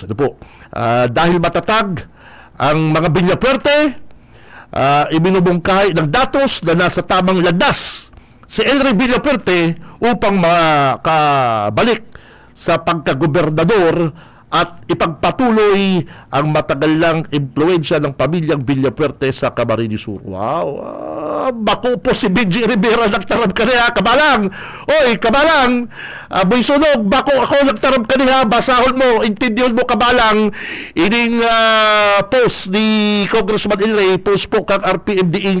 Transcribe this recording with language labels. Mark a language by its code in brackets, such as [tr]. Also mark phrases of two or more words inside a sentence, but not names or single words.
[tl] Dahil matatag ang mga Villafuerte, iminubungkahay ng datos na nasa tamang landas si El Rey Villafuerte upang makabalik sa pagkagobernador at ipagpatuloy ang matagal lang impluensya ng pamilyang Villafuerte sa Camarines Sur. Wow! [bik] Bako po si Benji Rivera nagtarab kaniya, kabalang! Oy, kabalang! Boy sunog, bako ako nagtarab kaniya, basahon mo, intindihon mo kabalang, ining post ni Congressman Ilray, post po kang RPMD Inc.